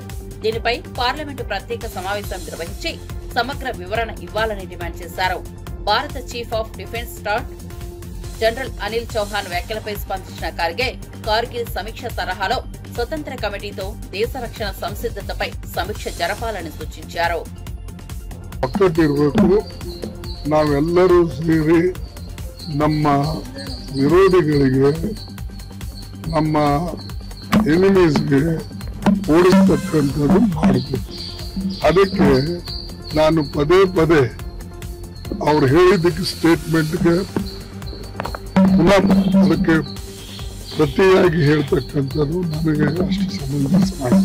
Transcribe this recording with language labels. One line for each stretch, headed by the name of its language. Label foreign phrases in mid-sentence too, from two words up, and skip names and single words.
Telugu: దీనిపై పార్లమెంటు ప్రత్యేక సమావేశం నిర్వహించి సమగ్ర వివరణ ఇవ్వాలని డిమాండ్ చేశారు. భారత చీఫ్ ఆఫ్ డిఫెన్స్ స్టాఫ్ జనరల్ అనిల్ చౌహాన్ వ్యాఖ్యలపై స్పందించిన ఖర్గే, కార్గిల్ సమీక్ష తరహాలో స్వతంత్ర కమిటీతో దేశ రక్షణ సంసిద్ధతపై సమీక్ష జరపాలని సూచించారు.
Kannada: ನಾವೆಲ್ಲರೂ ಸೇರಿ ನಮ್ಮ ವಿರೋಧಿಗಳಿಗೆ, ನಮ್ಮ ಎನಿಮೀಸ್ಗೆ ಓಡಿಸ್ತಕ್ಕಂಥದ್ದು ಮಾಡಬೇಕು. ಅದಕ್ಕೆ ನಾನು ಪದೇ ಪದೇ ಅವ್ರು ಹೇಳಿದ್ದಕ್ಕೆ ಸ್ಟೇಟ್ಮೆಂಟ್ಗೆ ಪುನಃ ಅದಕ್ಕೆ ಪ್ರತಿಯಾಗಿ ಹೇಳ್ತಕ್ಕಂಥದ್ದು ನನಗೆ ಅಷ್ಟು ಸಮಂಜಸ ಮಾಡಿದೆ.